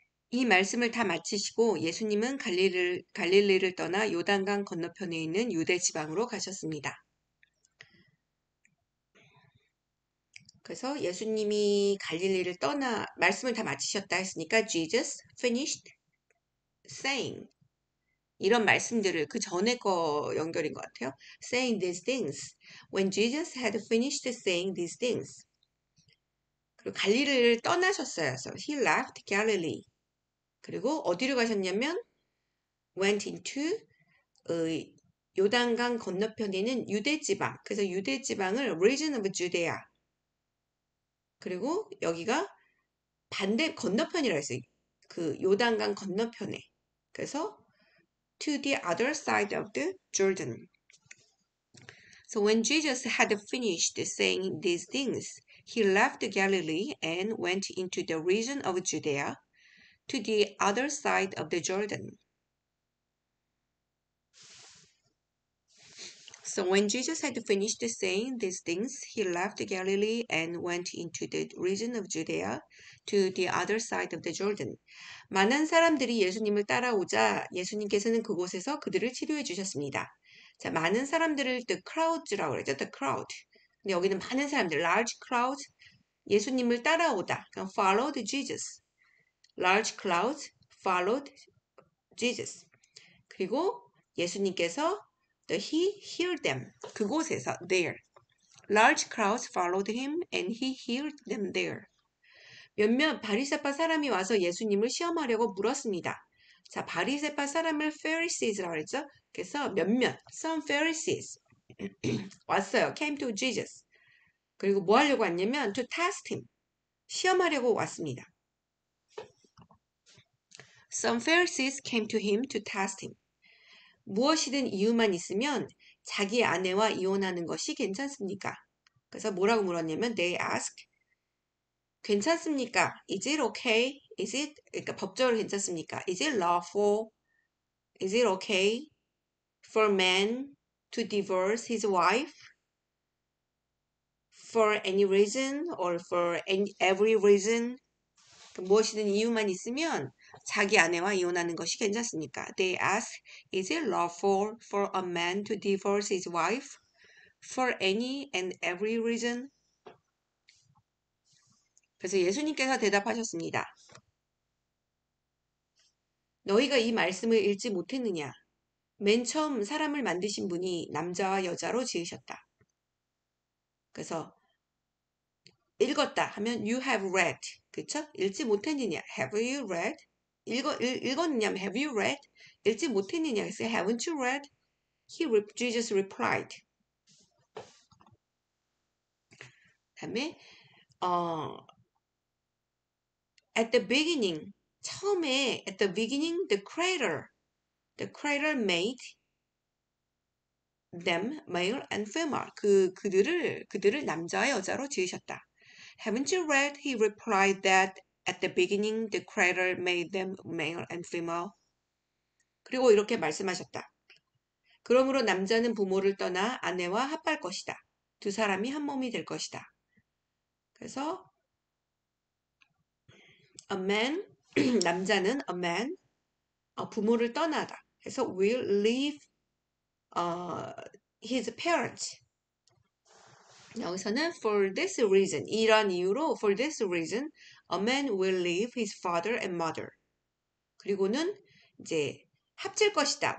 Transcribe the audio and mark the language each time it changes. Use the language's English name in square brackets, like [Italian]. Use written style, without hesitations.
[Korean] 이 말씀을 다 마치시고 예수님은 갈릴리를 떠나 요단강 건너편에 있는 유대 지방으로 가셨습니다. 그래서 예수님이 갈릴리를 떠나 말씀을 다 마치셨다 했으니까 [English] Jesus finished saying [Korean] 이런 말씀들을 그 전에 거 연결인 것 같아요. [English] Saying these things. When Jesus had finished saying these things. [Korean] 그리고 갈릴리를 떠나셨어요. [English] So he left Galilee. [Korean] 그리고 어디로 가셨냐면 [English] went into [Korean] 요단강 건너편에 있는 유대 지방. 그래서 유대 지방을 [English] region of Judea. [Korean] 그리고 여기가 반대 건너편이라 했어요. 그 요단강 건너편에. [English] 그래서 to the other side of the Jordan. So when Jesus had finished saying these things, he left Galilee and went into the region of Judea to the other side of the Jordan. So when Jesus had finished saying these things, he left Galilee and went into the region of Judea to the other side of the Jordan. [Korean] 많은 사람들이 예수님을 따라오자 예수님께서는 그곳에서 그들을 치료해 주셨습니다. 자, 많은 사람들을 the crowds라고 그러죠. [English] The crowd. [Korean] 근데 여기는 많은 사람들, [English] large crowds, [Korean] 예수님을 따라오다. 그러니까 [English] followed Jesus. Large crowds followed Jesus. [Korean] 그리고 예수님께서 [English] he healed them. [Korean] 그곳에서 [English] there. Large crowds followed him and he healed them there. [Korean] 몇몇 바리새파 사람이 와서 예수님을 시험하려고 물었습니다. 자, 바리새파 사람을 Pharises라고 했죠. 그래서 몇몇 [English] some Pharisees [Korean] 왔어요. [English] Came to Jesus. [Korean] 그리고 뭐 하려고 왔냐면 [English] to test him. [Korean] 시험하려고 왔습니다. [English] Some Pharisees came to him to test him. [Korean] 무엇이든 이유만 있으면 자기 아내와 이혼하는 것이 괜찮습니까? 그래서 뭐라고 물었냐면 [English] they ask [Korean] 괜찮습니까? [English] Is it okay? Is it [Korean] 그러니까 법적으로 괜찮습니까? [English] Is it lawful? Is it okay for man to divorce his wife for any reason or for every reason? [Korean] 무엇이든 이유만 있으면 자기 아내와 이혼하는 것이 괜찮습니까? [English] They ask, is it lawful for a man to divorce his wife for any and every reason? [Korean] 그래서 예수님께서 대답하셨습니다. 너희가 이 말씀을 읽지 못했느냐? 맨 처음 사람을 만드신 분이 남자와 여자로 지으셨다. 그래서 읽었다 하면 [English] you have read. [Korean] 그쵸? 읽지 못했느냐? [English] Have you read? [Korean] 읽었느냐? Have you read? 읽지 못했느냐? [English] 그래서 haven't you read? Jesus replied. [Korean] 다음에 [English] at the beginning [Korean] 처음에 [English] at the beginning the creator made them male and female. [Korean] 그들을 남자와 여자로 지으셨다. [English] Haven't you read? He replied that at the beginning the creator made them male and female. [Korean] 그리고 이렇게 말씀하셨다. 그러므로 남자는 부모를 떠나 아내와 합할 것이다. 두 사람이 한 몸이 될 것이다. 그래서 [English] a man [Korean] 남자는 a man 부모를 떠나다. [English] 그래서 will leave his parents. [Korean] 여기서는 [English] for this reason [Korean] 이런 이유로 [English] for this reason a man will leave his father and mother. [Korean] 그리고는 이제 합칠 것이다.